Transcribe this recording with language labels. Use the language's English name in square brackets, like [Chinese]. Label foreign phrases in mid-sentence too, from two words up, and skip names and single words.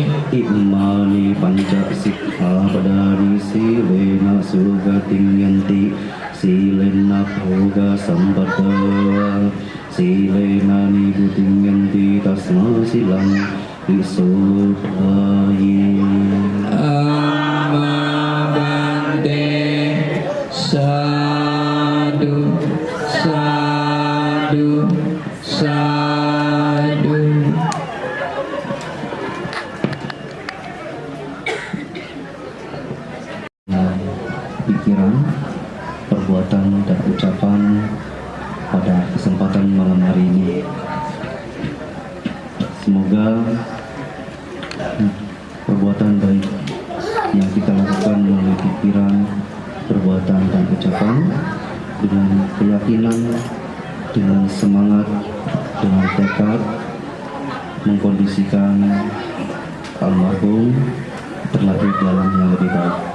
[Pali] Imani panca sikkhapadani silena sugating yanti silena bhoga sampada silena nibuting yanti tasma silang visodhaye. Amma bante sadu sadu sadu. [Indonesian] Pikiran, perbuatan dan ucapan pada kesempatan malam hari ini. Semoga perbuatan baik yang kita lakukan melalui pikiran, perbuatan dan ucapan dengan keyakinan, dengan semangat, dengan tekad mengkondisikan almarhum terlahir dalam yang lebih baik.